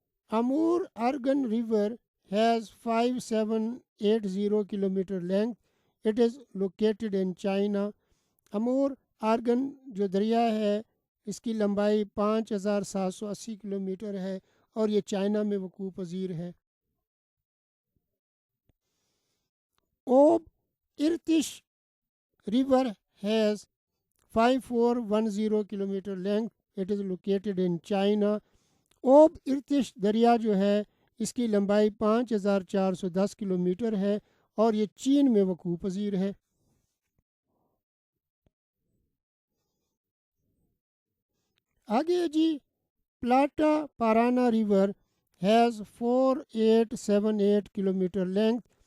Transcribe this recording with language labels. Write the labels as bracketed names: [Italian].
[English] Amur Argun river has 5780 kilometer length. It is located in China. [Urdu] امور organ جو دریا ہے اس کی لمبائی 5780 کلومیٹر ہے اور یہ چائنا میں وقوع پذیر ہے. [English] Ob Irtysh river has 5410 kilometer length. It is located in China. [Urdu] اوب ارتش دریا جو ہے اس کی لمبائی 5410 کلومیٹر ہے اور یہ چین میں وقوع پذیر ہے. آگے جی [English] Plata Parana river has 4878 kilometer length.